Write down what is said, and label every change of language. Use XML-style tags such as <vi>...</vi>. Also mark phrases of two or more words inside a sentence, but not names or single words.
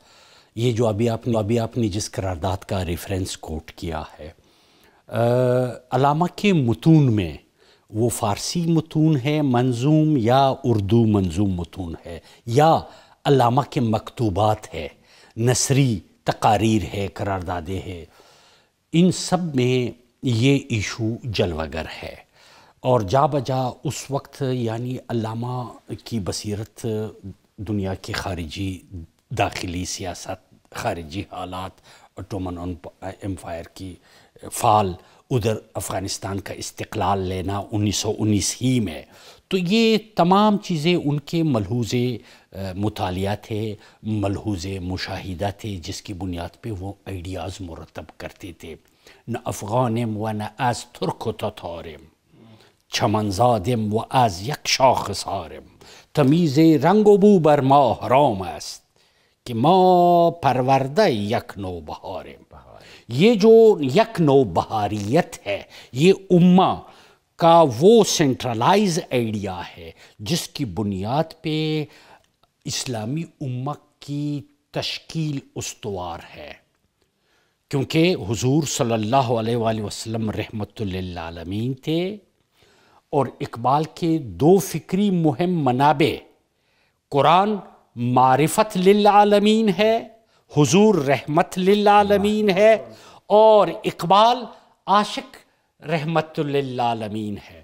<ur>یہ جو ابھی آپ نے جس قرارداد کا</ur> <en>reference quote</en> <ur>کیا ہے، علامہ کے متون میں وہ فارسی متون ہے منظوم یا اردو منظوم متون ہے، یا علامہ کے مکتوبات ہے، نثری تقاریر ہے، قراردادیں ہے، ان سب میں یہ ایشو جلوہ گر ہے. اور جا بجا اس وقت یعنی علامہ کی بصیرت دنیا کے خارجی داخلی سیاست، خارجی حالات، اوٹومن امپائر کی فال، ادھر افغانستان کا استقلال لینا 1919 ہی میں، تو یہ تمام چیزیں ان کے ملحوظ مطالعہ تھے، ملحوظ مشاہدہ تھے، جس کی بنیاد پہ وہ آئیڈیاز مرتب کرتے تھے.</ur> <fa>نہ افغانم و نہ از ترک و تتارم، چمنزادم و از یک شاخ سارم، تمیز رنگ و بو بر ما حرام است کہ ما پرورده یک نو بہارم.</fa> <ur>یہ جو یک نو بہاریت ہے، یہ امہ کا وہ</ur> <en>centralize idea</en> <ur>ہے جس کی بنیاد پہ اسلامی امہ کی تشکیل استوار ہے. کیونکہ حضور</ur> <ar>صلی اللہ علیہ وآلہ وسلم رحمت للعالمین</ar> <ur>تھے، اور اقبال کے دو فکری مہم منابع، قرآن</ur> <ar>معرفت للعالمین</ar> <ur>ہے، حضور</ur> <ar>رحمت للعالمین</ar> <ur>ہے، اور اقبال عاشق</ur> <ar>رحمت للعالمین</ar> <ur>ہے.</ur>